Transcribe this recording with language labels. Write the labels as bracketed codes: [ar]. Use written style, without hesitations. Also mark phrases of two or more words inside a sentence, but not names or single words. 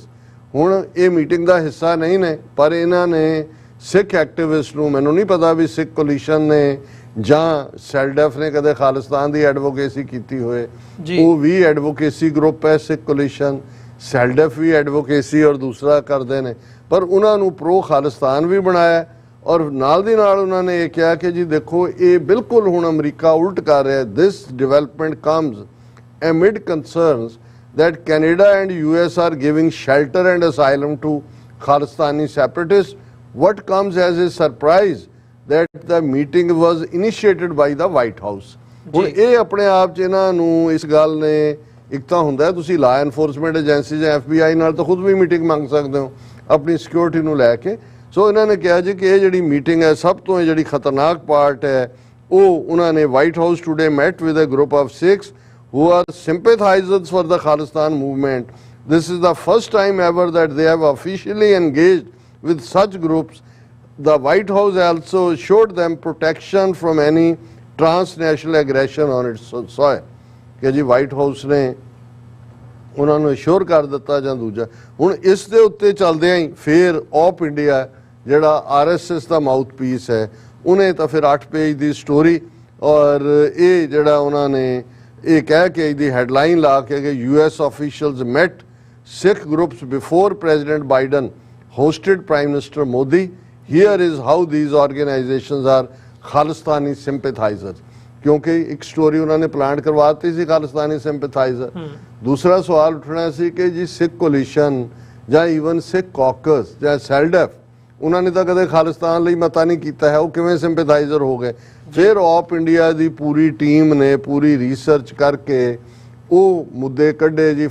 [pa] ਹੁਣ ਇਹ ਮੀਟਿੰਗ ਦਾ ਹਿੱਸਾ ਨਹੀਂ ਨੇ, ਪਰ ਇਹਨਾਂ ਨੇ ਸਿੱਖ ਐਕਟਿਵਿਸਟ ਨੂੰ, ਮੈਨੂੰ ਨਹੀਂ ਪਤਾ ਵੀ ਸਿੱਖ ਕੋਲੀਸ਼ਨ ਨੇ ਜਾਂ ਸੈਲਡੈਫ ਨੇ ਕਦੇ ਖਾਲਿਸਤਾਨ ਦੀ ਐਡਵੋਕੇਸੀ ਕੀਤੀ ਹੋਏ, ਉਹ ਵੀ [en] advocacy group [pa] ਹੈ ਸਿੱਖ ਕੋਲੀਸ਼ਨ, ਸੈਲਡੈਫ ਵੀ ਐਡਵੋਕੇਸੀ ਔਰ ਦੂਸਰਾ ਕਰਦੇ ਨੇ, ਪਰ ਉਹਨਾਂ ਨੂੰ ਪ੍ਰੋ ਖਾਲਿਸਤਾਨ ਵੀ ਬਣਾਇਆ। ਔਰ ਨਾਲ ਦੀ ਨਾਲ ਉਹਨਾਂ ਨੇ ਇਹ ਕਿਹਾ ਕਿ ਜੀ ਦੇਖੋ ਇਹ ਬਿਲਕੁਲ ਹੁਣ ਅਮਰੀਕਾ ਉਲਟ ਕਰ ਰਿਹਾ। [en] This development comes amid concerns that Canada and US are giving shelter and asylum to Khalistani separatists. What comes as a surprise that the meeting was initiated by the White House. [pa] ਹੁਣ ਇਹ ਆਪਣੇ ਆਪ 'ਚ ਇਹਨਾਂ ਨੂੰ ਇਸ ਗੱਲ ਨੇ, ਇੱਕ ਤਾਂ ਹੁੰਦਾ ਤੁਸੀਂ [en] law enforcement agency [pa] ਜਾਂ FBI ਨਾਲ ਤਾਂ ਖੁਦ ਵੀ ਮੀਟਿੰਗ ਮੰਗ ਸਕਦੇ ਹੋ ਆਪਣੀ ਸਿਕਿਉਰਿਟੀ ਨੂੰ ਲੈ ਕੇ। ਸੋ ਇਹਨਾਂ ਨੇ ਕਿਹਾ ਜੀ ਕਿ ਇਹ ਜਿਹੜੀ ਮੀਟਿੰਗ ਹੈ ਸਭ ਤੋਂ ਜਿਹੜੀ ਖਤਰਨਾਕ ਪਾਰਟ ਹੈ ਉਹ ਉਹਨਾਂ ਨੇ [en] White House today met with a group of 6 who are sympathizers for the Khalistan movement. This is the first time ever that they have officially engaged with such groups. The White House also assured them protection from any transnational aggression on its soil. [pa] ਕਿ ਜੀ ਵਾਈਟ ਹਾਊਸ ਨੇ ਉਹਨਾਂ ਨੂੰ ਅਸ਼ੋਰ ਕਰ ਦਿੱਤਾ ਜਾਂ ਦੂਜਾ। ਹੁਣ ਇਸ ਦੇ ਉੱਤੇ ਚੱਲਦਿਆਂ ਹੀ ਫਿਰ ਆਪ ਇੰਡੀਆ ਜਿਹੜਾ RSS ਦਾ ਮਾਊਥ ਪੀਸ ਹੈ ਉਹਨੇ ਤਾਂ ਫਿਰ 8 ਪੇਜ ਦੀ ਸਟੋਰੀ ਔਰ ਇਹ ਜਿਹੜਾ ਉਹਨਾਂ ਨੇ ਇਹ ਕਹਿ ਕੇ ਇਹਦੀ ਹੈਡਲਾਈਨ ਲਾ ਕੇ ਕਿ [en] US officials met Sikh groups before President Biden hosted Prime Minister Modi. Here is how these organizations are Khalistani sympathizers. [pa] ਕਿਉਂਕਿ ਇੱਕ ਸਟੋਰੀ ਉਹਨਾਂ ਨੇ ਪਲਾਂਟ ਕਰਵਾਤੀ ਸੀ [en] Khalistani sympathizer. [pa] ਦੂਸਰਾ ਸਵਾਲ ਉੱਠਣਾ ਸੀ ਕਿ ਜੀ ਸਿੱਖ ਕੋਲੀਸ਼ਨ ਜਾਂ ਈਵਨ ਸਿੱਖ ਕਾਕਸ ਜਾਂ ਸੈਲਡੈਫ ਉਹਨਾਂ ਨੇ ਤਾਂ ਕਦੇ ਖਾਲਿਸਤਾਨ ਲਈ ਮਤਾ ਨਹੀਂ ਕੀਤਾ ਹੈ, ਉਹ ਕਿਵੇਂ ਸਿੰਪੈਥਾਈਜ਼ਰ ਹੋ ਗਏ? ਫਿਰ ਆਪ ਇੰਡੀਆ ਦੀ ਪੂਰੀ ਟੀਮ ਨੇ ਪੂਰੀ ਰਿਸਰਚ ਕਰਕੇ ਉਹ ਮੁੱਦੇ ਕੱਢੇ ਜੀ।